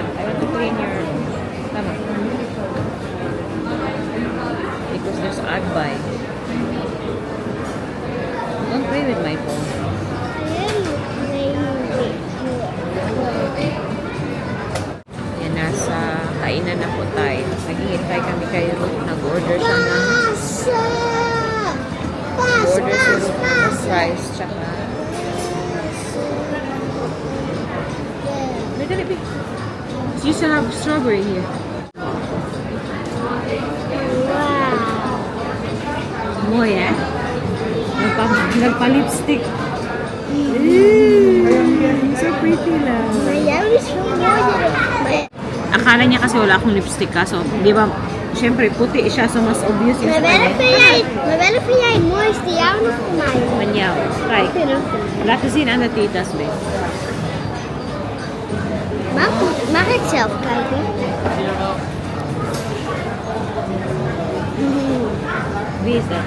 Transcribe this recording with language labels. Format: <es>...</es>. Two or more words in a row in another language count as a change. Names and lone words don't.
<en>I want to clean your stomach. Because there's agby. Don't play with my phone.</en> <tl>Yan, nasa kainan na po tayo. Naghihintay kami kay Ruth. Nag-order siya ng order si Ruth ng fries tsaka dali,</tl> <en>babe. You still have strawberry here.</en> <nl>Mooi, eh?</nl> <tl>Nagpa-lipstick.</tl> <en>So pretty</en> <tl>lang.</tl> <nl>Maar jij is veel mooier.</nl> <tl>Akala niya kasi wala akong lipstick ka. So, di ba, syempre, puti siya. So, mas obvious yung</tl> <nl>Maar welke vind jij het mooiste? Jou of voor mij? Van jou. Kijk, laten zien aan de titas, babe. Mag ik zelf kijken? Wie is dat?</nl>